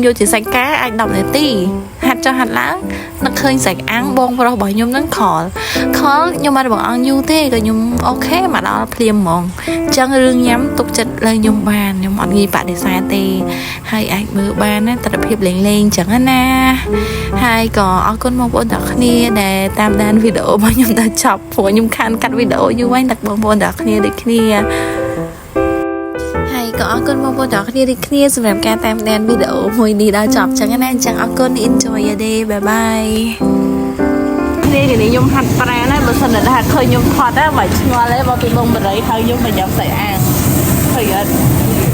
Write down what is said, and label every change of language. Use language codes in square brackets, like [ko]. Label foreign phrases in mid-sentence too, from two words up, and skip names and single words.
[km] យកជាសាច់កាអាច10នាទីហាត់ចុះហាត់ឡើងនឹកឃើញសាច់អាំងបងប្រុសរបស់ខ្ញុំហ្នឹងខលខ្ញុំអត់បងអង្គយូរទេក៏ខ្ញុំអូខេមកដល់ភ្លាមហ្មងអញ្ចឹងរឿងញ៉ាំទុកចិត្តលើខ្ញុំបានខ្ញុំអត់ងាយបដិសេធទេហើយអាចមើលបានណាទស្សនភាពលេងអញ្ចឹងណាហើយក៏អរគុណបងប្អូនទាំងគ្នាដែលតាមដានវីដេអូរបស់ខ្ញុំដល់ចប់ព្រោះខ្ញុំខានកាត់វីដេអូយូរហើយតែបងប្អូនទាំងគ្នាដូចគ្នា ក៏អរគុណបងប្អូនទាំងគ្នាដូចគ្នាសម្រាប់ការតាមដានវីដេអូមួយនេះដល់ចប់ចឹងណាអញ្ចឹងអរគុណ [en] enjoy your day bye bye [km] នេះខ្ញុំហាត់ប្រាណហើយបើសិនតែហាត់ឃើញខ្ញុំថតហើយបើឆ្ងល់ទេបើពីបងបរិយហៅខ្ញុំមកញ៉ាំស្អីអាឃើញអត់